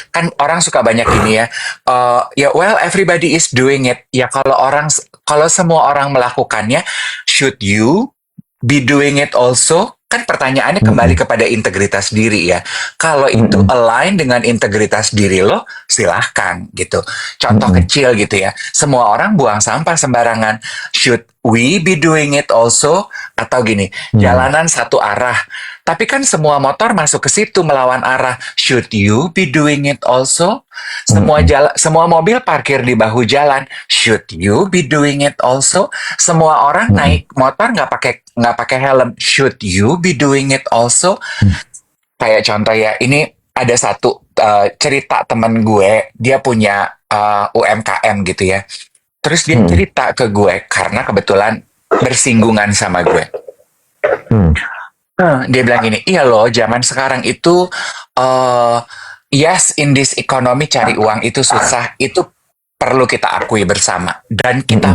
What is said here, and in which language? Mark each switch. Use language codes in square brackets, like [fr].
[id] kan orang suka banyak gini ya, ya [en] well everybody is doing it. [id] Ya kalau semua orang melakukannya, [en] should you be doing it also? [id] Kan pertanyaannya kembali Mhm. kepada integritas diri ya. Kalau itu Mhm. align dengan integritas diri lo, silahkan gitu. Contoh Mhm. kecil gitu ya. Semua orang buang sampah sembarangan. [en] Should we be doing it also? [id] Atau gini, Mhm. jalanan satu arah. Tapi kan semua motor masuk ke situ melawan arah. [en] Should you be doing it also? Mhm. [id] Semua mobil parkir di bahu jalan. [en] Should you be doing it also? [id] Semua orang Mhm. naik motor nggak pakai helm. [en] Should you be doing it also? [id] Kayak contoh ya, ini ada satu cerita temen gue, dia punya UMKM gitu ya. Terus dia Mhm. cerita ke gue karena kebetulan bersinggungan sama gue. Mhm. Dia bilang gini, iya loh, zaman sekarang itu yes, [en] in this economy [id] cari uang itu susah, itu perlu kita akui bersama dan kita